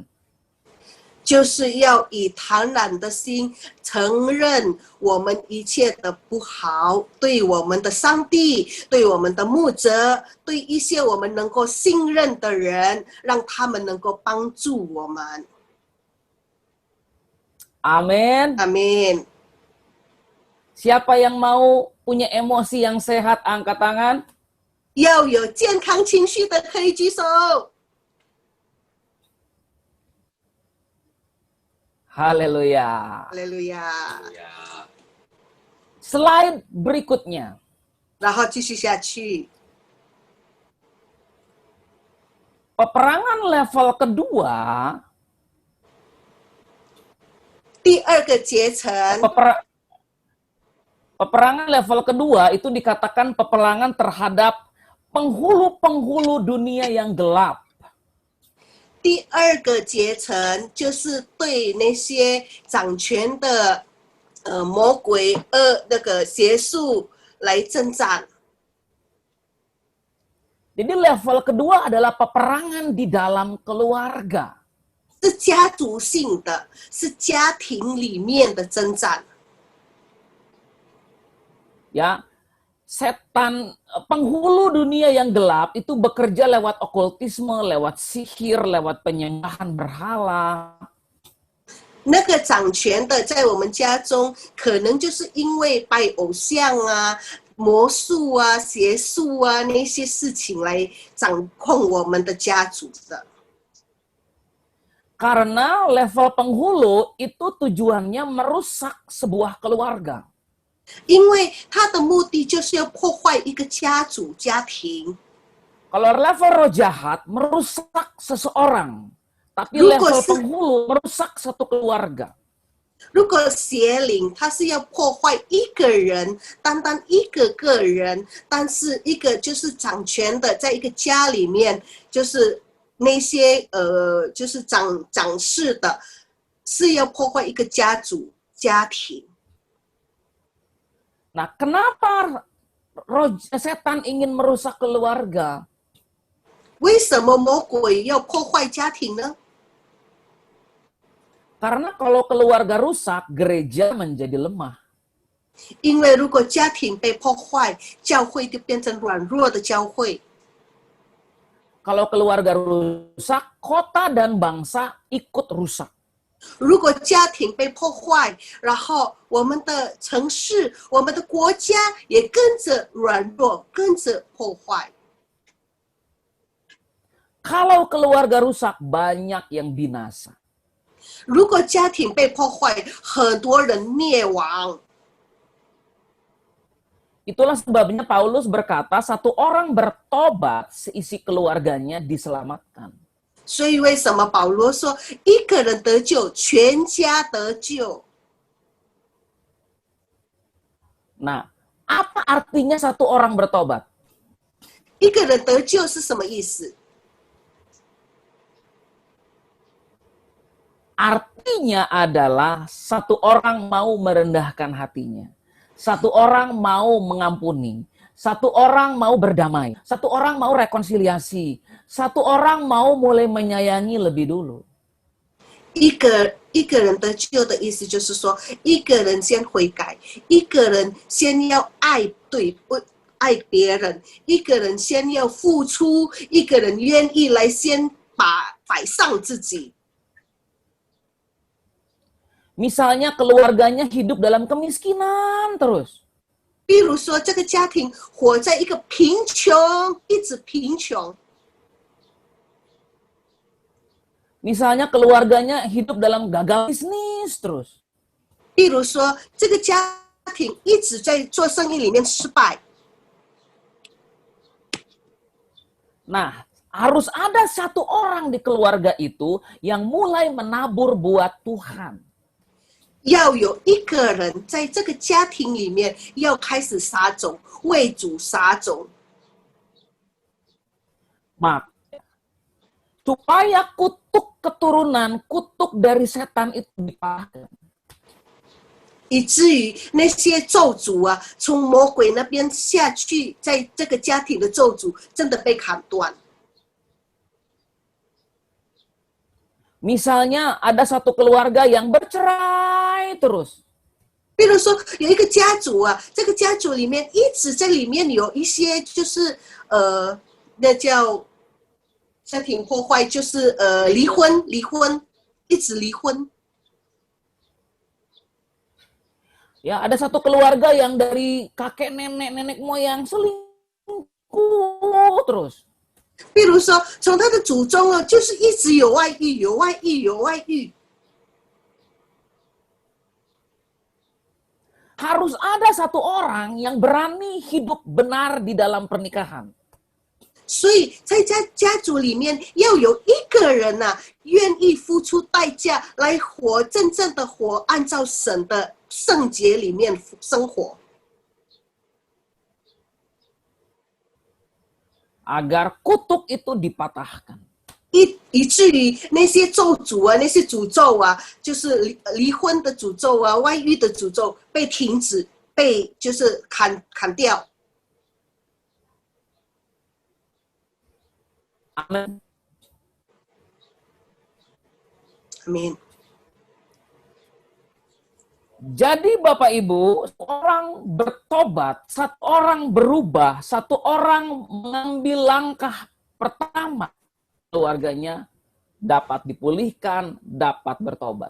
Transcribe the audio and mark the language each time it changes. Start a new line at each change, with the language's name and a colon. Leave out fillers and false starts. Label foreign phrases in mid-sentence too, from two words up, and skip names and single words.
Chinese: 就是要以坦然的心承认我们一切的不好，对我们的上帝，对我们的牧者，对一些我们能够信任的人，让他们能够帮助我们。
Indonesian: Amin. Amin. Siapa yang mau punya emosi yang sehat, angkat tangan.
Chinese: 要有健康情绪的可以举手。
Indonesian: Haleluya. Haleluya. Slide berikutnya.
Chinese: 然后继续下去。
Indonesian: Peperangan level kedua.
Chinese: 第二个阶层，
Indonesian: Peperangan level kedua itu dikatakan peperangan terhadap penghulu-penghulu dunia yang gelap.
Chinese: 第二个阶层就是对那些掌权的魔鬼那个邪术来征战。
Indonesian: Jadi level kedua adalah peperangan di dalam keluarga.
Chinese: 是家族性的，是家庭里面的征战。
Indonesian: Ya, setan penghulu dunia yang gelap itu bekerja lewat okultisme, lewat sihir, lewat penyembahan berhala.
Chinese: 那个掌权的在我们家中，可能就是因为拜偶像啊、魔术啊、邪术啊那些事情来掌控我们的家族的。
Indonesian: Karena level penghulu itu tujuannya merusak sebuah keluarga.
Chinese: 因为他的目的就是要破坏一个家族、家庭。
Indonesian: Kalau level roh jahat merusak seseorang, tapi
Chinese: 如果 level 是
Indonesian: penghulu merusak satu keluarga.
Chinese: 如果邪灵他是要破坏一个人，单单一个个人，但是一个就是掌权的，在一个家里面，就是那些就是掌事的，是要破坏一个家族、家庭。
Indonesian: Nah, kenapa setan ingin merusak keluarga?
Chinese: 为什么魔鬼要破坏家庭呢？
Indonesian: Karena kalau keluarga rusak, gereja menjadi lemah.
Chinese: 因为如果家庭被破坏，教会就变成软弱的教会。
Indonesian: Kalau keluarga rusak, kota dan bangsa ikut rusak.
Chinese: 如果家庭被破坏，然后我们的城市、我们的国家也跟着软弱，跟着破坏。
Indonesian: Kalau keluarga rusak, banyak yang binasa.
Chinese: 如果家庭被破坏，很多人灭亡。
Indonesian: Itulah sebabnya Paulus berkata, satu orang bertobat, seisi keluarganya diselamatkan.
Chinese: 所以为什么保罗说一个人得救，全家得救？
Indonesian: Nah, apa artinya satu orang bertobat?
Chinese: 一个人得救是什么意思？
Indonesian: Artinya adalah satu orang mau merendahkan hatinya. Satu orang mau mengampuni. Satu orang mau berdamai. Satu orang mau rekonsiliasi. Satu orang mau mulai menyayangi lebih dulu.
Chinese: 一个人得救的意思就是说，一个人先悔改，一个人先要爱别人，一个人先要付出，一个人愿意来先摆上自己。
Indonesian: Misalnya keluarganya hidup dalam kemiskinan terus.
Chinese: 比如说，这个家庭活在一个贫穷，一直贫穷。
Indonesian: Misalnya keluarganya hidup dalam gagal bisnis terus.
Chinese: 比如说，这个家庭一直在做生意里面失败。
Indonesian: Nah, harus ada satu orang di keluarga itu yang mulai menabur buat Tuhan.
Chinese: 要有一个人在这个家庭里面要开始撒种，为主撒种。
Indonesian: Supaya kutuk keturunan, kutuk dari setan itu dipatahkan.
Chinese: 以至于那些咒诅啊，从魔鬼那边下去，在这个家庭的咒诅真的被砍断。
Indonesian: Misalnya ada satu keluarga yang bercerai terus.
Chinese: 比如说，有一个家族啊，这个家族里面一直在里面有一些就是那叫家庭破坏，就是离婚，一直离婚。
Indonesian: Ya, ada satu keluarga yang dari kakek nenek moyang selingkuh terus.
Chinese: 比如说，从他的祖宗啊，就是一直有外遇。
Indonesian: Harus ada satu orang yang berani hidup benar di dalam pernikahan.
Chinese: 所以在家族里面要有一个人啊，愿意付出代价来活，真正的活，按照神的圣洁里面生活。
Indonesian: Agar kutuk itu dipatahkan.
Chinese: 以至于那些咒诅啊，那些诅咒啊，就是离婚的诅咒啊，外遇的诅咒被停止，被就是砍掉。
Indonesian: Amin. Amin. Jadi Bapak Ibu, orang bertobat, satu orang berubah, satu orang mengambil langkah pertama, keluarganya dapat dipulihkan, dapat bertobat.